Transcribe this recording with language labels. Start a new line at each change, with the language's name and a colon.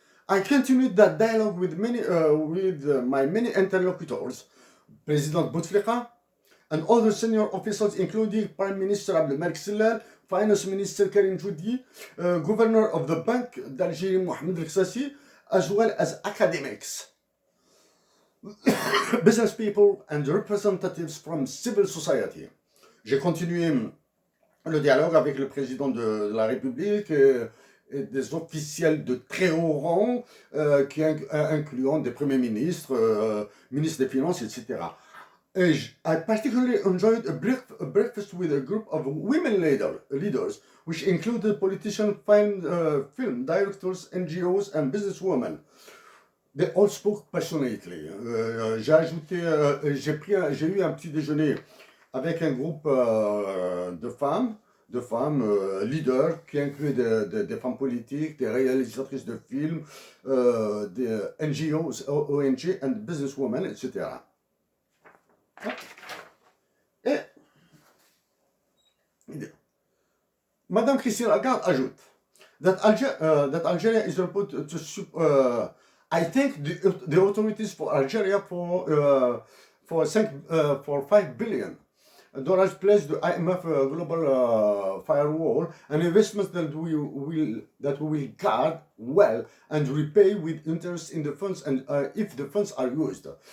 English: I continued that dialogue with my many interlocutors, President Bouteflika, and other senior officials, including Prime Minister Abdelmalek Sellal, Finance Minister Karim Joudi, Governor of the Bank d'Algérie Mohamed El-Khsassi, as well as academics, business people, and representatives from civil society.
French: J'ai continué le dialogue avec le président de la République et des officiels de très haut rang, incluant des premiers ministres, ministres des Finances, etc.
English: I particularly enjoyed a breakfast with a group of women leaders, which included politicians, film directors, NGOs, and businesswomen. They all spoke passionately.
French: J'ai eu un petit déjeuner avec un groupe de femmes leaders qui incluaient des femmes politiques, des réalisatrices de films, des NGOs, ONG,
English: and businesswomen,
French: etc. Et Madame Christine Lagarde ajoute
English: that Algeria is reported to I think the authorities for Algeria for $5 billion pledged the IMF global firewall, an investment that we will guard well and repay with interest in the funds and if the funds are used.